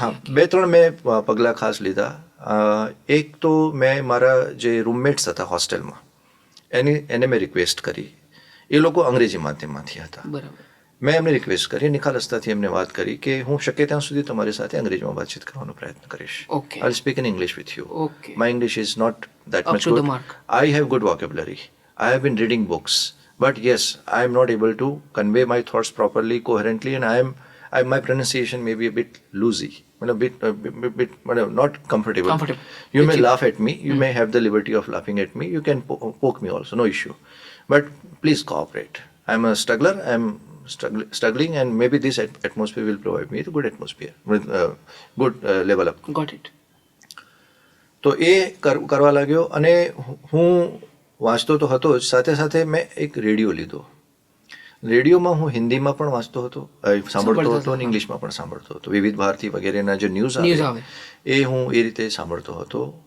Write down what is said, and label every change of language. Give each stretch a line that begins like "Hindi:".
Gujarati: હા, 2-3 મેં પગલાં ખાસ લીધા. એક તો મેં મારા જે રૂમમેટ્સ હતા હોસ્ટેલમાં એને મેં રિક્વેસ્ટ કરી. એ લોકો અંગ્રેજી માધ્યમમાંથી હતા. બરાબર. મેં એમને રિક્વેસ્ટ કરી, નિખાલસતાથી એમને વાત કરી કે હું શક્ય ત્યાં સુધી તમારી સાથે અંગ્રેજીમાં વાતચીત કરવાનો પ્રયત્ન કરીશ.
English: Okay. I'll speak in English with you. Okay. My English is not that Up much to good. the mark. I have good vocabulary. I have been reading books. But yes, I am not able to convey my thoughts properly, coherently, and my pronunciation may be a bit loosey. Not comfortable. You may laugh at me. You may have the liberty of laughing at me. You can poke me also, no issue. But please cooperate. I'm a struggler. I'm struggling, and maybe this atmosphere will provide me the good atmosphere, with good level up. Got it.
Gujarati: તો એ કરવા લાગ્યો. અને હું વાંચતો તો હતો જ, સાથે સાથે મેં એક રેડિયો લીધો. રેડિયોમાં હું હિન્દીમાં પણ વાંચતો હતો, સાંભળતો હતો, અને ઇંગ્લિશમાં પણ સાંભળતો હતો. વિવિધ ભારતી વગેરેના જે ન્યૂઝ આવે એ હું એ રીતે સાંભળતો હતો.